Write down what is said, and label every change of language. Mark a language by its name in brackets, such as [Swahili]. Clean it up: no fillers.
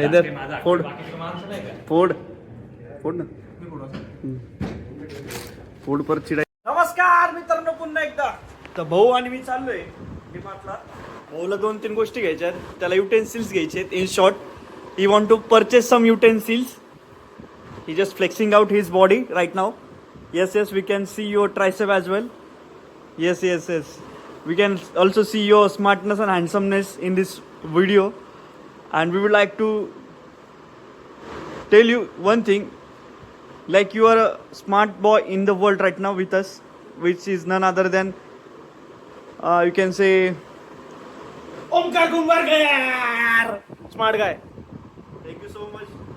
[Marathi] इधर फोड फोड फोड ना, फोड पर चिडाय. नमस्कार मित्रांनो, पुन्हा एकदा. तर भाऊ आणि मी चाललोय डीमार्टला. भाऊला 2-3 गोष्टी घ्यायच्या आहेत. त्याला युटेन्सिल्स घ्यायचे आहेत. [English] In short, he want to purchase some utensils. He just flexing out his body right now. Yes, we can see your tricep as well. Yes. We can also see your smartness and handsomeness in this video, and we would like to tell you one thing. Like, you are a smart boy in the world right now with us, which is none other than you can say Omkar Kumbarkar, smart guy. Thank you so much.